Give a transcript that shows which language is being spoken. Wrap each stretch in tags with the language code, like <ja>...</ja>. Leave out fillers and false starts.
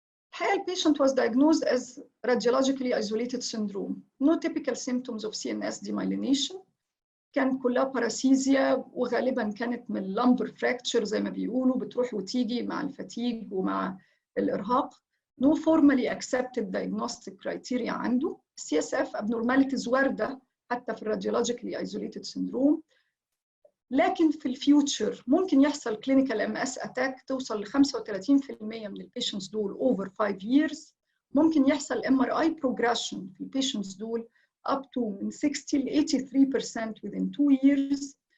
<en>الحقيقة البيشنت was diagnosed as radiologically isolated syndrome. No typical symptoms of CNS demyelination.</en> <ar>كان كلها باراسيزيا، وغالبا كانت من lumbar fracture زي ما بيقولوا، بتروح وتيجي مع الفتيج ومع الإرهاق.</ar> <en>No formally accepted diagnostic criteria عنده. CSF abnormalities</en> <ar>واردة حتى في</ar> <en>radiologically isolated syndrome.</en> <ar>لكن في الفيوتشر ممكن يحصل كلينيكال ام اس اتاك توصل ل 35% من البيشنتس دول اوفر 5 years. ممكن يحصل ام ار اي بروجريشن في البيشنتس دول up to من 60 ل 83% within 2 years.</ar>